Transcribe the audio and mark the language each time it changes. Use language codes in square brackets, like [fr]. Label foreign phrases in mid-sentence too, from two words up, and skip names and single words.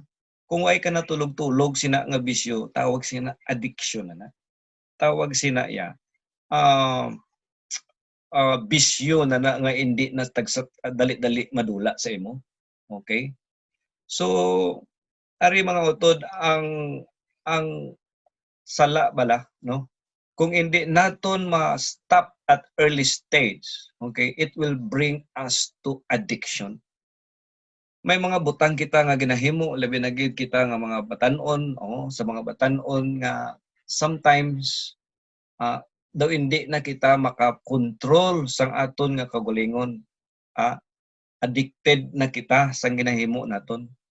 [hil] Kung ay ka natulog-tulog sina nga bisyo, tawag sina addiction na. Tawag sina ya bisyo na nga hindi na dali-dali madula sa imo. Okay? So ari mga utod ang sala bala, no? Kung hindi naton [en] ma-stop at early stage, okay, it will bring us to addiction. [hil] May mga butang kita nga ginahimo, labi na gid kita nga mga batan-on, sa mga batan-on nga sometimes daw hindi na kita makakontrol sang aton nga kagalingon. Addicted na kita sang ginahimo naton.